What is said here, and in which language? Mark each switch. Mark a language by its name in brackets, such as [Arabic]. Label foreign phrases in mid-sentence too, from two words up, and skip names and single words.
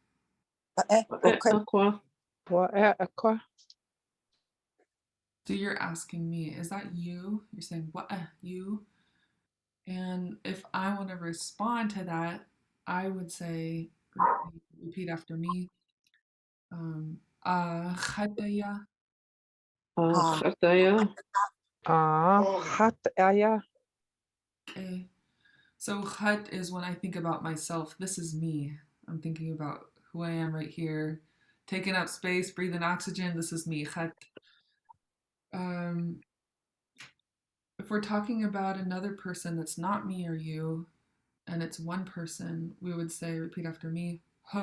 [English] Wa'eh. So you're asking me, is that you? You're saying, wa'eh, you? And if I want to respond to that, I would say, repeat after me, khataya. Khataya. Hataya. Okay. So khat is when I think about myself. This is me. I'm thinking about who I am right here, taking up space, breathing oxygen. This is me. Khat. Um, if we're talking about another person that's not me or you, and it's one person, we would say, repeat after me, huh.